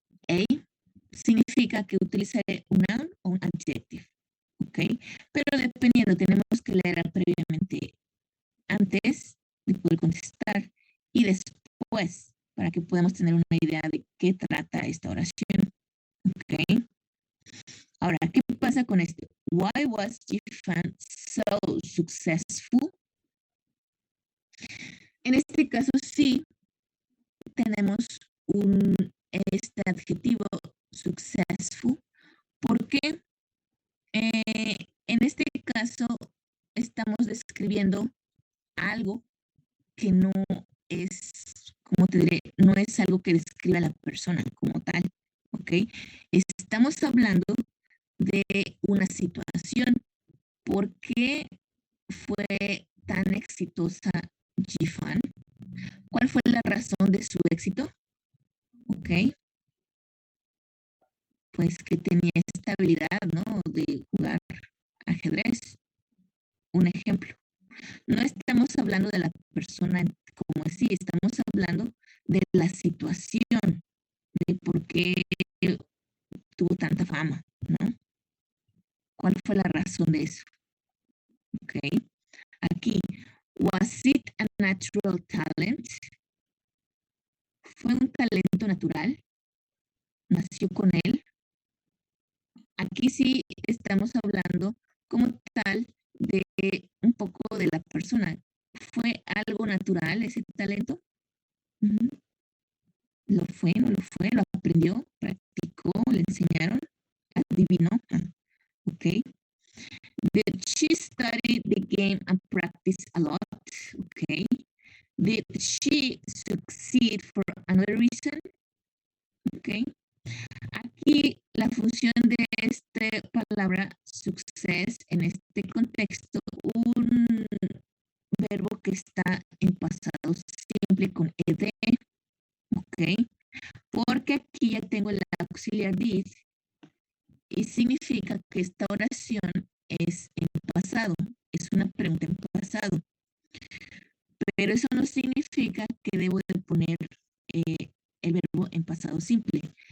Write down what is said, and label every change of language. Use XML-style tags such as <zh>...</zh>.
<es>A significa que utilizaré un noun o un adjective. ¿Ok? Pero dependiendo, tenemos que leer previamente antes de poder contestar y después para que podamos tener una idea de qué trata esta oración. ¿Ok? Ahora, ¿qué pasa con esto?</es> <en>Why was Jifan so successful?</en> <es>En este caso sí tenemos este adjetivo successful porque en este caso estamos describiendo algo que no es, como te diré, no es algo que describa a la persona como tal, ¿ok? Estamos hablando de una situación. ¿Por qué fue tan exitosa Jifan? ¿Cuál fue la razón de su éxito? ¿Ok? Pues que tenía esta habilidad, ¿no? De jugar ajedrez. Un ejemplo. No estamos hablando de la persona como así, estamos hablando de la situación, de por qué tuvo tanta fama, ¿no? ¿Cuál fue la razón de eso? Ok. Aquí,</es> <en>was it a natural talent?</en> <es>¿Fue un talento natural? ¿Nació con él? Aquí sí estamos hablando como tal de un poco de la persona. ¿Fue algo natural ese talento? Uh-huh. ¿Lo fue? ¿No lo fue? ¿Lo aprendió? ¿Practicó? ¿Le enseñaron? ¿Adivinó? Ok.</es> <en>Did she study the game and practice a lot? Okay. Did she succeed for another reason? Okay.</en> <es>Aquí la función de esta palabra success en este contexto, un verbo que está en pasado simple con ed, ok, porque aquí ya tengo el auxiliar did y significa que esta oración es en pasado, es una pregunta en pasado, pero eso no significa que debo de poner el verbo en pasado simple.</es>